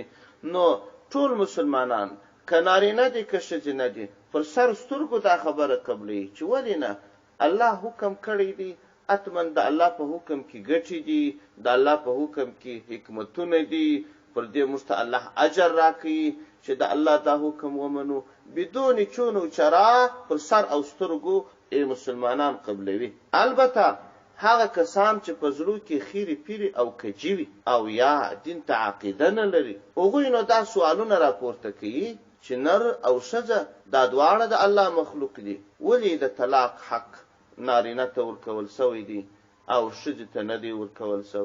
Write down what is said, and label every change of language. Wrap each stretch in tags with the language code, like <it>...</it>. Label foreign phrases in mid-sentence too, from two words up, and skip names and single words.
<ps>نو ټول مسلمانان که نارینه دي که ښځې نه دي پر سر سترګو دا خبره قبلوي چې ولې نه، الله حکم کړی دی، حتما د الله په حکم کې ګټې دي، د الله په حکم کې حکمتونه دي، پر دې موږ ته الله اجر راکوي چې د الله دا حکم ومنو</ps> <fa>بدون چون و چرا</fa> <ps>پر سر او سترګو مسلمانان قبلوي. البته هغه کسان چې په زړه کې خیری پیری او کجی وي او یا دین ته عقیده نه لري، هغوی نو دا سوالونه راپورته کوي چې نر او ښځه دا دواړه د الله مخلوق دي، ولې د طلاق حق نارینه ته ورکول سوی دي او ښځې ته نه دی ورکول سوی.</ps>